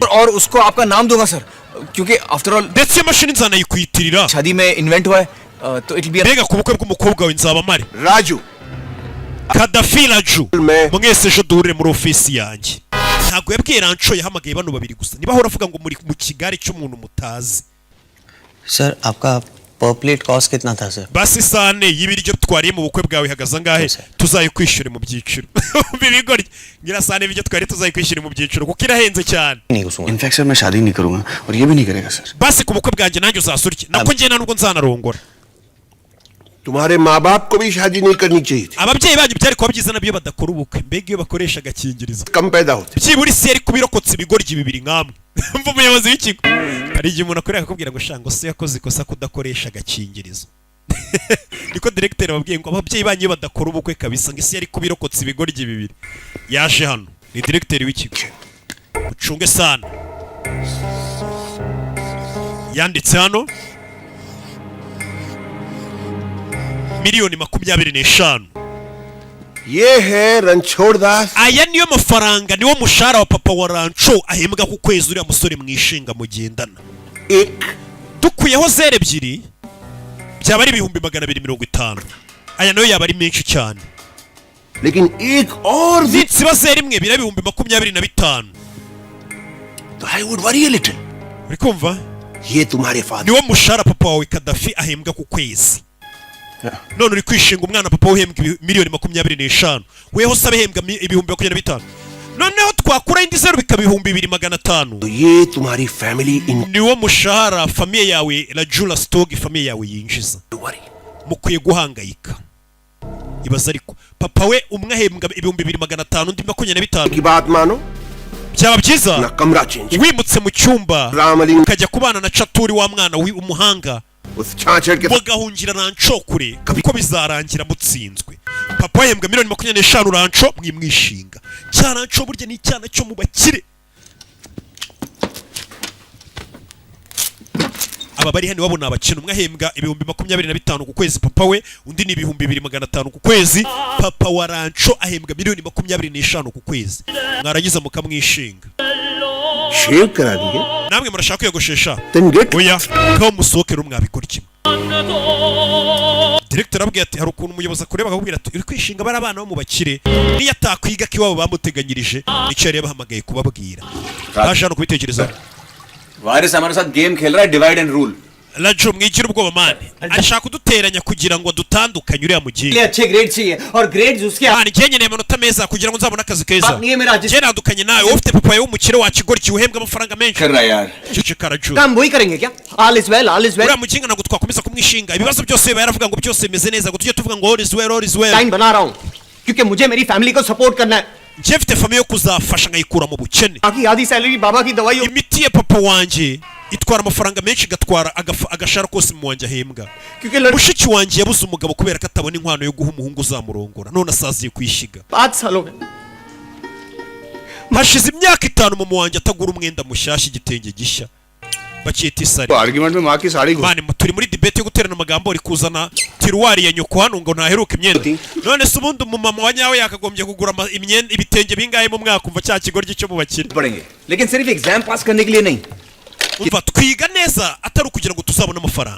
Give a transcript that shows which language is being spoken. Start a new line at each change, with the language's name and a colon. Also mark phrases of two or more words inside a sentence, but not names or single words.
Hindi: और उसको आपका नाम दूंगा सर क्योंकि
English: after all
Kinyarwanda: ndetse iyo mashini nzanayikwitirira
Hindi: शादी में इन्वेंट हुआ है तो
English: it be
Kinyarwanda: mbega ku bukwe bw'umukobwa wawe nzaba mari
Hindi: राजू
Kinyarwanda: Kadafi Raju
Hindi: मैं
Kinyarwanda: mwese ejo duhurire muri ofisi yanjye ntabwo yabwiye Rancho yahamagaye bano babiri gusa niba ahora avuga ngo muri mu kigari cy'umuntu mutazi
Hindi: सर आपका
English: per plate cost
Hindi: कितना था सर
Kinyarwanda: basi sane y'ibiryo twariye mu bukwe bwawe hagaze angahe tuzayikwishyure mu byiciro bibigorye ngira sane ibiryo twari tuzayikwishyure mu byiciro kuko irahenze cyane
Hindi: नहीं घुसूंगा इनफैक्ट सर मैं शादी नहीं करूंगा और ये भी नहीं करेगा सर
Kinyarwanda: basi ku bukwe bwanjye nanjye uzasurye nako njye nubwo nzanarongora
Hindi: तुम्हारे माँ बाप को भी शादी नहीं करनी चाहिए थी
Kinyarwanda: ababyeyi banyu byari kuba byiza nabyo badakora ubukwe mbega iyo bakoresha agakingirizo
Hindi: कम पैदा होते
Kinyarwanda: byibura isi yari kubirokotse ibigoryi bibiri nkamwe mva umuyobozi w'ikigo hari igihe umuntu akorera akakubwira ngo shango se yakoze ikosa kudakoresha agakingirizo niko directeur babwiye ngo ababyeyi banyu iyo badakora ubukwe kabisa ngo isi yari kubirokotse ibigoryi bibiri yaje hano ni directeur w'ikigo ucunge sana yanditse hano miliyoni 25
Hindi: ये है रणछोड़ दास
Kinyarwanda: aya niyo mafaranga niwo mushahara wa papa wa Rancho ahembwa ku kwezi uriya musore mwishinga mugendana
Hindi: एक
Kinyarwanda: dukuyeho zero ebyiri byaba ari 250 aya nayo yaba ari menshi cyane
Hindi: लेकिन एक और भी
Kinyarwanda: ziba zero imwe bira 25
English: तो I would worry a little
Kinyarwanda: uri kumva
Hindi: ये तुम्हारे फादर
Kinyarwanda: niwo mushahara papa wawe Kadafi ahembwa ku kwezi none uri kwishinga umwana papa uhembwa miliyoni 25 weho sabe hembwa 25 noneho twakura indi zero bikaba 2500
Hindi: तो ये तुम्हारी
English: family in
Kinyarwanda: niwo mushahara famiye yawe Rajula Stock famiye yawe yinjiza
Hindi: वरी
Kinyarwanda: mukwiye guhangayika ibaza ariko papa we umwe ahembwa 2500 undi 25
Hindi: की बात मानो
Kinyarwanda: byaba byiza
Hindi: ना कमरा चेंज
Kinyarwanda: wimutse mu cyumba
Hindi: राम अली
Kinyarwanda: ukajya kubana na Chaturi wa mwana umuhanga
Hindi: उस छाछड़ के
Kinyarwanda: mugahungira Rancho kure kuko bizarangira mutsinzwe papa yembwa miliyoni 25 Rancho mwimwishinga cya Rancho burya ni cyana cyo mu bakire aba bari hano babona abakino umwe ahembwa 25 ku kwezi papa we undi ni 2500 ku kwezi papa wa Rancho ahembwa miliyoni 25 ku kwezi mwaragize mukamwishinga
Hindi: शेव करा दिए
Kinyarwanda: namwe murashaka kwiyogoshesha
English: then get
Kinyarwanda: oya ko musohokera mwabikora kimwe director abwiye ati hari ukuntu umuyobozi akureba akakubwira ati uri kwishinga bari abana bo mu bakire niyo atakwiga ko iwabo bamuteganyirije nicyo yari yabahamagaye kubabwira baje hano kubitekereza
Hindi: वायरस हमारे साथ गेम खेल रहा है
English: divide and rule
Kinyarwanda: Raju mwigira ubwoba mane arashaka kuduteranya kugira ngo dutandukanye uriya mugiye
Hindi: अच्छे ग्रेड चाहिए और ग्रेड्स उसके
Kinyarwanda: mane njye nkeneye amanota meza kugira ngo nzabone akazi keza
Hindi: नहीं है मेरा
Kinyarwanda: njye nadukanye nawe wowe ufite papa w'umukire wakigora kiwuhembwa amafaranga menshi
Hindi: कर रहा है यार
Kinyarwanda: ceceka Raju
Hindi: काम वही करेंगे क्या
English: all is well
Kinyarwanda: uriya muginga ntabwo twakomeza kumwishinga ibibazo byose biba yaravuga ngo byose bimeze neza ngo tujye tuvuga ngo
English: all is well
Hindi: टाइम बना रहा हूँ क्योंकि मुझे मेरी फैमिली को सपोर्ट करना है
Kinyarwanda: njye mfite famiye yo kuzafasha nkayikura mu bukene
Hindi: बाकी आधी सैलरी बाबा की दवाई
Kinyarwanda: imiti ya papa wanjye itwara amafaranga menshi igatwara agashara kose mu wanjye ahembwa mushiki wanjye yabuze umugabo kubera ko atabona inkwano yo guha umuhungu uzamurongora none asaziye kwishiga
Hindi: 5 सालों में
Kinyarwanda: hashize imyaka 5 mama wanjye atagura umwenda mushyashya igitenge gishya bakiyita isari
Hindi: आर्गुमेंट में माँ की साड़ी
Kinyarwanda: mani turi muri debate yo guterana amagambo uri kuzana tiruwari ya nyoko hano ngo ntaheruka imyenda none se ubundi umumama wa nyawe yakagombye kugura imyenda ibitenge bingahe mu mwaka umva cya kigoryi cyo mu bakire
Hindi: पढ़ेंगे लेकिन सिर्फ एग्जाम पास करने के लिए नहीं
Kinyarwanda: umva twiga neza atari ukugira ngo tuzabone amafaranga